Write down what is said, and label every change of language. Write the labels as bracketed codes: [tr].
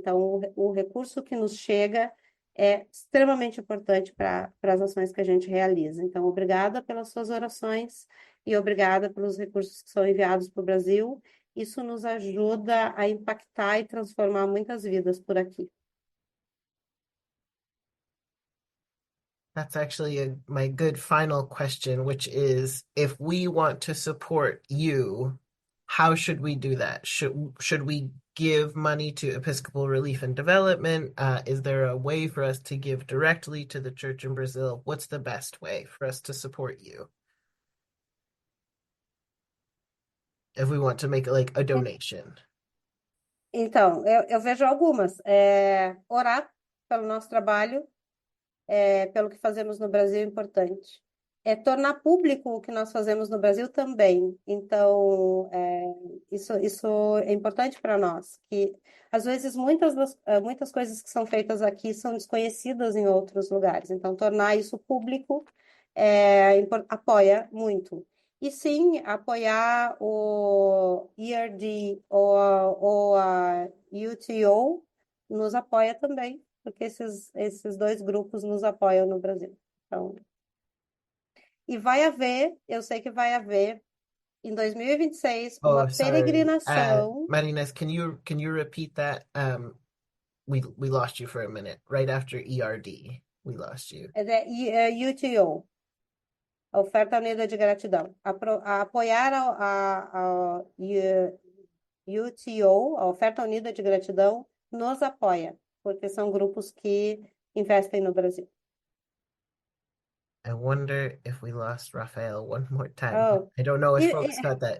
[pt] Então, o recurso que nos chega é extremamente importante para as ações que a gente realiza. Então, obrigada pelas suas orações e obrigada pelos recursos que são enviados para o Brasil. Isso nos ajuda a impactar e transformar muitas vidas por aqui. [en] That's actually my good final question, which is, if we want to support you, how should we do that? Should we give money to Episcopal Relief and Development? Is there a way for us to give directly to the church in Brazil? What's the best way for us to support you? If we want to make like a donation. [pt] Então, eu vejo algumas. Orar pelo nosso trabalho, pelo que fazemos no Brasil é importante. Tornar público o que nós fazemos no Brasil também. Então, isso é importante para nós, que às vezes muitas coisas que são feitas aqui são desconhecidas em outros lugares. Então, tornar isso público apoia muito. E sim, apoiar o ERD ou a UTO nos apoia também, porque esses 2 grupos nos apoiam no Brasil. Então, e vai haver, eu sei que vai haver, em 2026, uma peregrinação. [en] Marinas, can you repeat that? We lost you for a minute. Right after ERD, we lost you. [pt] UTO, a Oferta Unida de Gratidão. Apoiar a UTO, a Oferta Unida de Gratidão, nos apoia, porque são grupos que investem no Brasil. [en] I wonder if we lost Raphael one more time. Oh. I don't know if folks got that.